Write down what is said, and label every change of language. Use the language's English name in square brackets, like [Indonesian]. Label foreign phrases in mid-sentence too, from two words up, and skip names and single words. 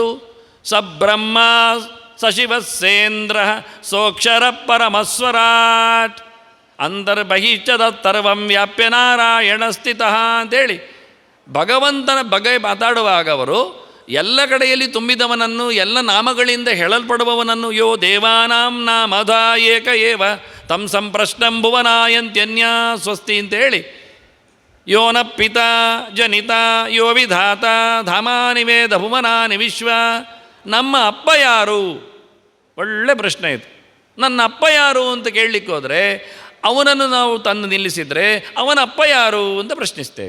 [Sanskrit] ಸಬ್ರಹ್ಮ ಸಶಿವಸ್ಸೇಂದ್ರ ಸೋಕ್ಷರ ಪರಮಸ್ವರಾಟ್ ಅಂತರ್ಬಹಿಶ್ಚದ ತರ್ವಂ ವ್ಯಾಪ್ಯ ನಾರಾಯಣ ಸ್ಥಿತ [Kannada] ಅಂತೇಳಿ ಭಗವಂತನ ಬಗ್ಗೆ ಮಾತಾಡುವಾಗ ಅವರು ಎಲ್ಲ ಕಡೆಯಲ್ಲಿ ತುಂಬಿದವನನ್ನು, ಎಲ್ಲ ನಾಮಗಳಿಂದ ಹೇಳಲ್ಪಡುವವನನ್ನು, [Sanskrit] ಯೋ ದೇವಾನಾಂ ನಾಮಧ ಏಕ ಏವ ತಂ ಸಂಪ್ರಶ್ನಂ ಭುವನಾಯಂತ್ಯನ್ಯಾ ಸ್ವಸ್ತಿ ಅಂತೇಳಿ, ಯೋನ ಪಿತ ಜನಿತ ಯೋ ವಿಧಾತ ಧಾಮಾನಿ ವೇದ ಭುವನಾನಿ ವಿಶ್ವ. [Kannada] ನಮ್ಮ ಅಪ್ಪ ಯಾರು? ಒಳ್ಳೆ ಪ್ರಶ್ನೆ ಇದು. ನನ್ನ ಅಪ್ಪ ಯಾರು ಅಂತ ಕೇಳಲಿಕ್ಕೆ ಹೋದರೆ ಅವನನ್ನು ನಾವು ತಂದು ನಿಲ್ಲಿಸಿದರೆ ಅವನ ಅಪ್ಪ ಯಾರು ಅಂತ ಪ್ರಶ್ನಿಸ್ತೇವೆ.